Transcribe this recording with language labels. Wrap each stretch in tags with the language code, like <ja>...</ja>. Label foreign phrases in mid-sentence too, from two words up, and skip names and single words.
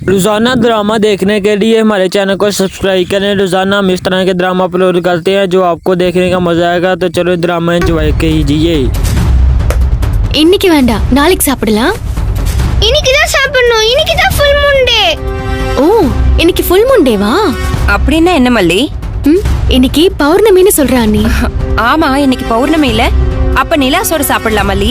<hi>रोजाना ड्रामा देखने के लिए हमारे चैनल को सब्सक्राइब करें। रोजाना हम इस तरह के ड्रामा अपलोड करते हैं जो आपको देखने का मजा आएगा। तो चलो</hi> <en>drama enjoy</en> <hi>कीजिए।</hi> <ta>இன்னைக்கு வேண்டாம், நாளைக்கு சாப்பிடலாம். இன்னைக்கு தான் சாப்பிடணும். இன்னைக்கு தான்</ta> <en>full moon day.</en> <ta>ஓ, இன்னைக்கு</ta> <en>full moon dayva?</en> <ta>அப்படின்னா என்ன மல்லி? இன்னைக்கு பௌர்ணமின்னு சொல்றா அண்ணி. ஆமா, இன்னைக்கு பௌர்ணமி இல்ல. அப்ப நிலா சோறு சாப்பிடலாம் மல்லி.</ta>